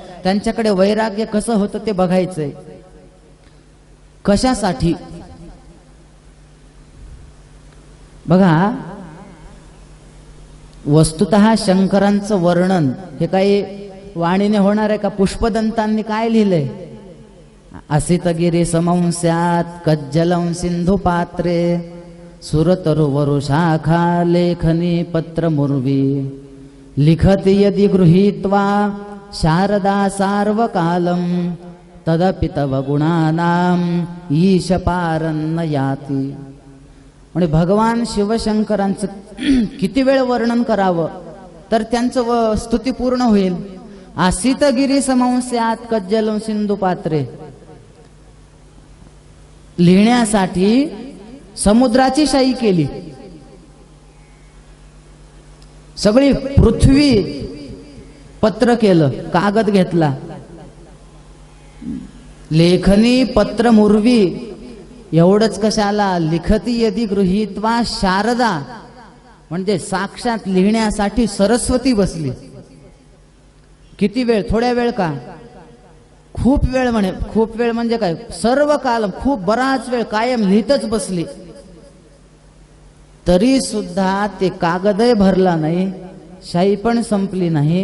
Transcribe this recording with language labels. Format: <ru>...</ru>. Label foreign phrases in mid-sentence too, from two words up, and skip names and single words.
<mr>त्यांच्याकडे वैराग्य कसं होतं ते बघायचंय. कशासाठी? बघा, वस्तुतः शंकरांचं वर्णन हे काही वाणीने होणार आहे का? पुष्पदंतांनी काय लिहिलंय?</mr> <sa>असितगिरी समंस्यात कज्जलं सिंधु पात्रे सुरतरुवरु शाखा लेखनी पत्र मुर्वी लिखति यदि गृहीत्वा शारदा सार्वकालम तदपि तव गुणानाम ईश पारन्न याती.</sa> <mr>म्हणजे भगवान शिवशंकरांचं किती वेळ वर्णन करावं तर त्यांचं स्तुती पूर्ण होईल.</mr> <sa>असितगिरी समंस्यात कज्जलं सिंधु पात्रे,</sa> <mr>लिहिण्यासाठी समुद्राची शाई केली. सगळी पृथ्वी पत्र केलं, कागद घेतला.</mr> <sa>लेखनी पत्र मुर्वी,</sa> <mr>एवढंच कशाला?</mr> <sa>लिखती यदि गृहीत्वा शारदा,</sa> <mr>म्हणजे साक्षात लिहिण्यासाठी सरस्वती बसली. किती वेळ? थोड्या वेळ का? खूप वेळ. म्हणे खूप वेळ म्हणजे काय? सर्व काल, खूप बराच वेळ कायम लिहितच बसली. तरी सुद्धा ते कागदही भरला नाही, शाई पण संपली नाही.</mr>